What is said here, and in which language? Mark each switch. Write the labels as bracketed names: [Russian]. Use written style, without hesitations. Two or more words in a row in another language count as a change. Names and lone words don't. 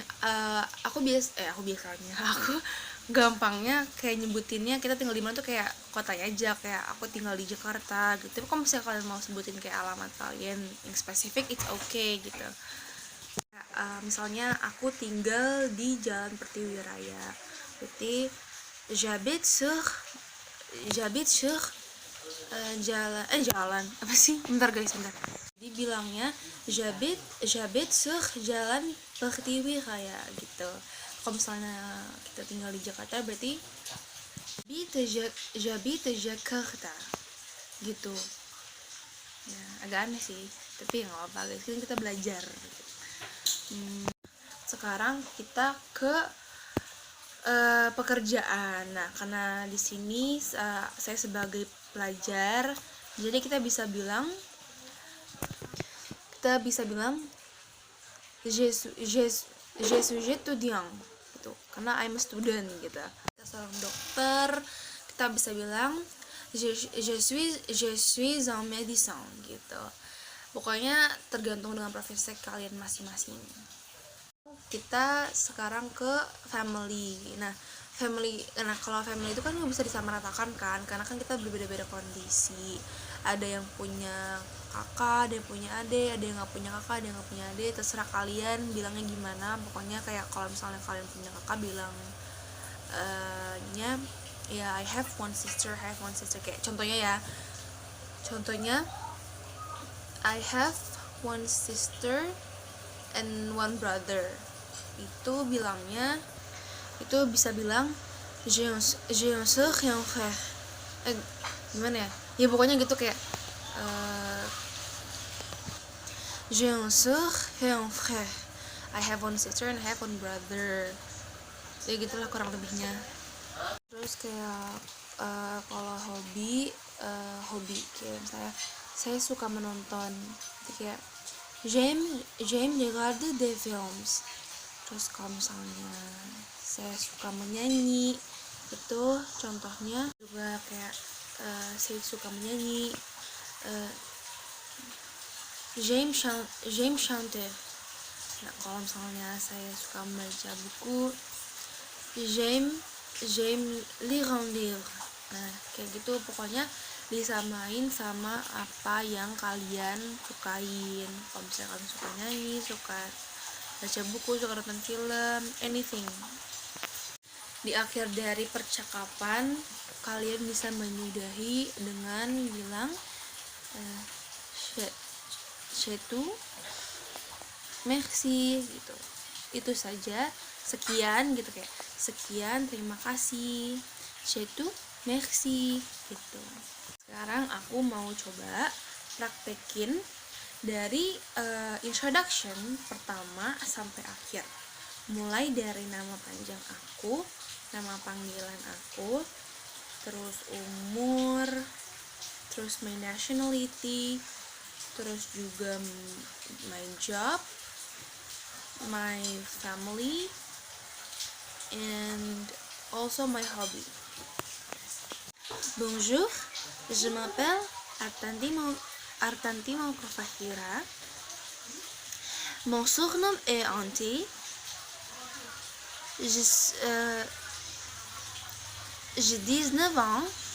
[Indonesian] Nah kalau misalnya aku gampangnya kayak nyebutinnya kita tinggal di mana tuh kayak kotanya aja, kayak aku tinggal di Jakarta gitu. Tapi kalau misalnya kalian mau sebutin kayak alamat kalian yang spesifik, [English] it's okay [Indonesian] gitu. Misalnya aku tinggal di Jalan Pertiwi Raya, berarti [French] j'habite sur [Indonesian] jalan apa sih, bentar guys, bentar. Jadi bilangnya [French] j'habite sur [Indonesian] Jalan Pertiwi Raya gitu. Kalau misalnya kita tinggal di Jakarta berarti j'habite Jakarta gitu ya. Agak aneh sih, tapi nggak apa-apa guys, kita belajar. Sekarang kita ke pekerjaan. Nah, karena di sini saya sebagai pelajar, jadi kita bisa bilang [French] je suis étudiant [Indonesian] gitu, karena [English] I'm a student [Indonesian] gitu. Kita seorang dokter, kita bisa bilang [French] je suis un médecin [Indonesian] gitu. Pokoknya tergantung dengan profesi kalian masing-masing. Kita sekarang ke family. Nah, kalau family itu kan nggak bisa disamaratakan kan, karena kan kita berbeda-beda kondisi. Ada yang punya kakak, ada yang punya adik, ada yang nggak punya kakak, ada yang nggak punya adik. Terserah kalian bilangnya gimana. Pokoknya kayak kalau misalnya kalian punya kakak, bilang ya [English] I have one sister. Kayak contohnya I have one sister and one brother. [Indonesian] Itu bilangnya, itu bisa bilang [French] j'ai un sœur et un frère. [Indonesian] Gimana ya? Ya pokoknya gitu, kayak [French] j'ai un sœur et un frère. [English] I have one sister and I have one brother. [Indonesian] Ya gitulah kurang lebihnya. Terus kayak kalau hobi kayak saya suka menonton. [French] Jadi kayak j'aime regarder des films. [Indonesian] Terus kalau misalnya saya suka menyanyi, itu contohnya juga kayak saya suka menyanyi, [French] j'aime chanter. [Indonesian] Nah, kalau misalnya saya suka membaca buku, [French] j'aime lire un livre. [Indonesian] Nah, kayak gitu, pokoknya disamain sama apa yang kalian sukain. Kalau misalnya kalian suka nyanyi, suka baca buku, suka nonton film, anything. Di akhir dari percakapan, kalian bisa menyudahi dengan bilang [French] c'est tout, merci [Indonesian] gitu. Itu saja, sekian gitu, kayak sekian, terima kasih, [French] c'est tout, merci gitu. [Indonesian] Sekarang aku mau coba praktekin dari introduction pertama sampai akhir, mulai dari nama panjang aku, nama panggilan aku, terus umur, terus [English] my nationality, [Indonesian] terus juga [English] my job, my family, and also my hobby. [French] Bonjour, je m'appelle Artanti Mauprofahira. Mon surnom est Anti. J'ai 19 ans.